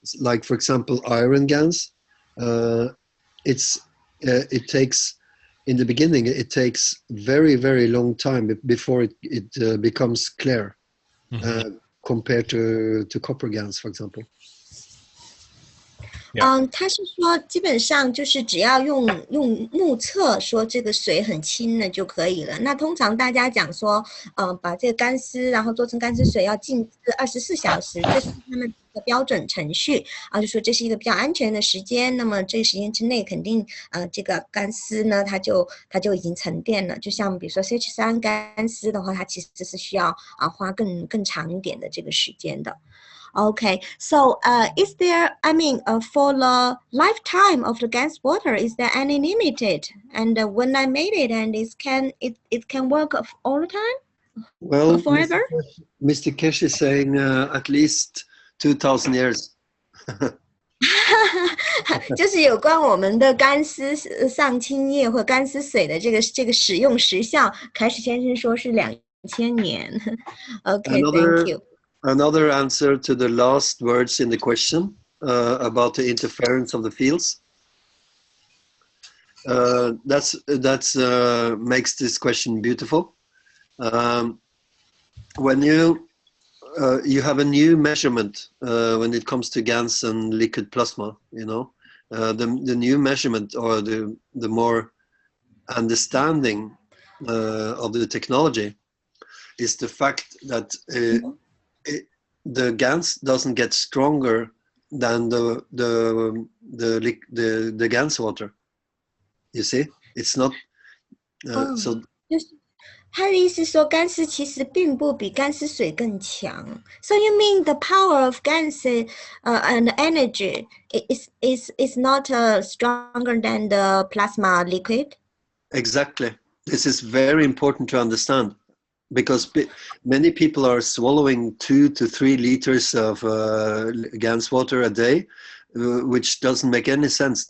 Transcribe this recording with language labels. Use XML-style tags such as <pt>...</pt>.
<en>Like, for example, iron GANS. It takes, in the beginning, it takes very, very long time before it becomes clear, compared to copper GANS, for example.</en> <zh>他是说基本上就是只要用目测说这个水很清了就可以了。那通常大家讲说，把这个干湿然后做成干湿水要静置24小时，这是他们的标准程序就说这是一个比较安全的时间。那么这个时间之内肯定这个干湿呢它就已经沉淀了。就像比如说 CH3 干湿的话，它其实是需要花更长一点的这个时间的。</zh> <en>Okay, so is there, for the lifetime of the gas water, is there any limited? And when I made it, and it can work all the time? Well, forever? Mr. Keshe is saying at least 2,000 years.</en> <zh>就是有关我们的干湿上清液或干湿水的这个使用时效，凯史先生说是2000年。</zh> <en>Okay, thank you. Another answer to the last words in the question about the interference of the fields. That's makes this question beautiful. When you have a new measurement when it comes to GANS and liquid plasma, the new measurement or the more understanding of the technology is the fact that the GANS doesn't get stronger than the GANS water. You see, it's not so.</en> <zh>他的意思说，干湿其实并不比干湿水更强。</zh> <en>So you mean the power of GANS and energy is not stronger than the plasma liquid? Exactly. This is very important to understand, because many people are swallowing 2 to 3 liters of GANS water a day, which doesn't make any sense.</en>